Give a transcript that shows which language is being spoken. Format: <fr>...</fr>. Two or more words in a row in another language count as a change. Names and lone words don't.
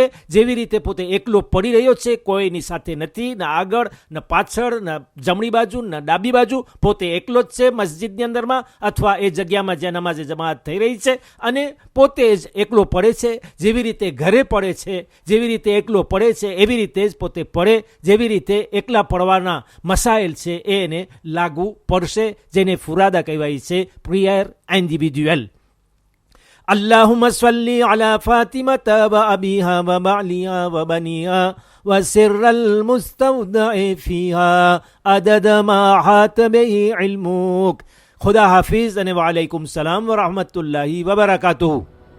<gu>જેવી રીતે પોતે એકલો પડી રહ્યો છે, કોઈની સાથે નથી, ના આગળ ના પાછળ, ના જમણી બાજુ ના ડાબી બાજુ, પોતે એકલો જ છે મસ્જિદની અંદરમાં અથવા એ જગ્યામાં જ્યાં નમાઝે જમાત થઈ રહી છે, અને પોતે જ એકલો પડે છે. જેવી રીતે ઘરે પડે છે, જેવી રીતે એકલો પડે છે, એવી રીતે જ પોતે પડે. જેવી રીતે એકલા પડવાના મસાઇલ છે એ એને લાગુ પડશે, જેને ફુરાદા કહેવાય છે,</gu> <en>prayer individual.</en> <ar>اللهم صل على فاطمة وأبيها وبعلها وبنيها وسر المستودع فيها عدد ما حات به علمك.</ar> <ur>خدا حافظ.</ur> <ar>وعليكم السلام ورحمة الله وبركاته.</ar>